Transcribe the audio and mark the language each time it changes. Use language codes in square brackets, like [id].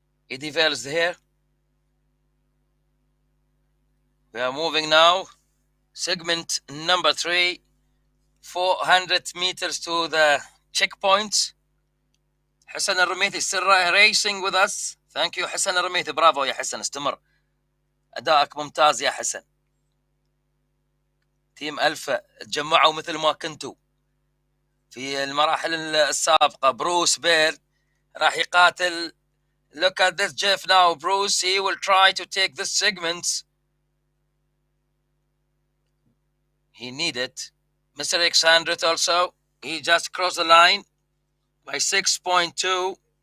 [en] Eddie Vale is here. We are moving now. Segment number 3, 400 meters to the checkpoint. Hassan al Rumaithi still racing with us. Thank you Hassan al Rumaithi. [ar] برافو يا حسن، استمر، أدائك ممتاز يا حسن. تيم ألفا تجمعوا مثل ما كنتوا في المراحل السابقة. [en] Bruce بير [ar] راح يقاتل. [en] Look at this Jeff now. Bruce, he will try to take this segment. He needed. Mr. Alexander also, he just crossed the line by 6.2.